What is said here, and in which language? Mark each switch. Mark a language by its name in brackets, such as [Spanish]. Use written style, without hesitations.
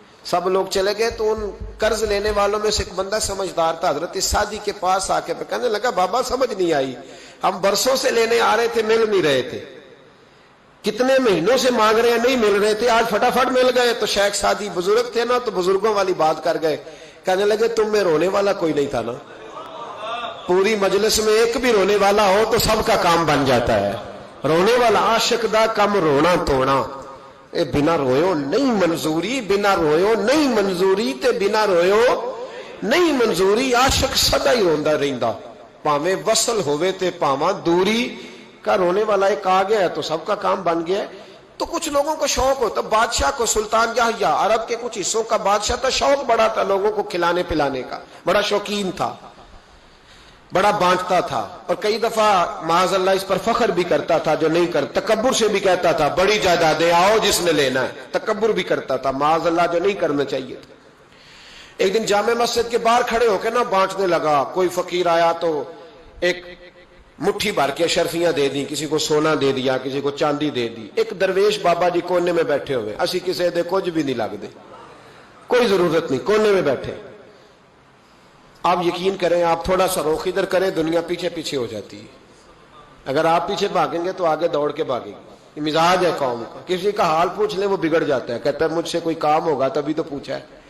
[Urdu] سب لوگ چلے گئے تو ان قرض لینے والوں میں سے ایک بندہ سمجھدار تھا، حضرت سعدی کے پاس آ کے کہنے لگا بابا سمجھ نہیں آئی، ہم برسوں سے لینے آ رہے تھے، مل نہیں رہے تھے، کتنے مہینوں سے مانگ رہے ہیں نہیں مل رہے تھے، آج فٹافٹ مل گئے. تو شیخ سعدی بزرگ تھے نا، تو بزرگوں والی بات کر گئے. کہنے لگے تم میں رونے والا کوئی نہیں تھا نا، پوری مجلس میں ایک بھی رونے والا ہو تو سب کا کام بن جاتا ہے. [Punjabi] رونے والا عاشق دا کم رونا توڑا، اے بنا رویو نہیں منظوری، بنا رویو نہیں منظوری تے بنا رویو نہیں منظوری. عاشق سدا ہی روندا رہندا، پاویں وصل ہوئے تے پاواں دوری. [Urdu] کا رونے والا ایک آ گیا ہے تو سب کا کام بن گیا ہے. تو کچھ لوگوں کو شوق ہوتا، بادشاہ کو سلطان یحییٰ عرب کے کچھ حصوں کا بادشاہ تھا، شوق بڑا تھا لوگوں کو کھلانے پلانے کا، بڑا شوقین تھا، بڑا بانٹتا تھا. اور کئی دفعہ معاذ اللہ اس پر فخر بھی کرتا تھا جو نہیں کرتا، تکبر سے بھی کہتا تھا بڑی جائیدادیں آؤ جس نے لینا ہے، تکبر بھی کرتا تھا معاذ اللہ جو نہیں کرنا چاہیے تھا. ایک دن جامع مسجد کے باہر کھڑے ہو کے نا بانٹنے لگا. کوئی فقیر آیا تو ایک مٹھی بھر کے شرفیاں دے دی، کسی کو سونا دے دیا، کسی کو چاندی دے دی. ایک درویش بابا جی کونے میں بیٹھے ہوئے، [Punjabi] اسی کسی دے کچھ بھی نہیں لگ دے، [Urdu] کوئی ضرورت نہیں، کونے میں بیٹھے. آپ یقین کریں، آپ تھوڑا سا رخ ادھر کریں، دنیا پیچھے پیچھے ہو جاتی ہے. اگر آپ پیچھے بھاگیں گے تو آگے دوڑ کے بھاگے گی. یہ مزاج ہے قوم کا، کسی کا حال پوچھ لیں وہ بگڑ جاتا ہے، کہتا ہے مجھ سے کوئی کام ہوگا تبھی تو پوچھا ہے.